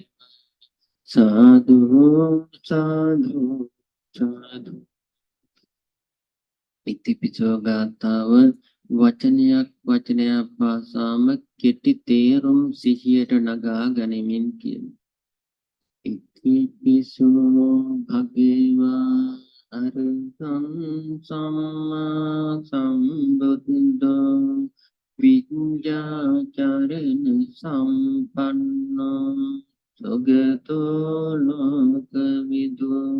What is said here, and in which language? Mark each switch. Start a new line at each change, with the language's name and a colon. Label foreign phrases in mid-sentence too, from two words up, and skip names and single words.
Sinhala: සාදු සාදු සාදු. ඉතිපිසෝ ගාථාව වචනයක් වචනයක් පාසාම කෙටි තේරුම් සිහියට නගා ගනිමින් කියමු.
Pali: ඉතිපිසෝ භගවා අරහං සම්මා සම්බුද්ධෝ විඤ්ඤාචරණ සම්පන්නෝ සුගතෝ ලෝකවිදු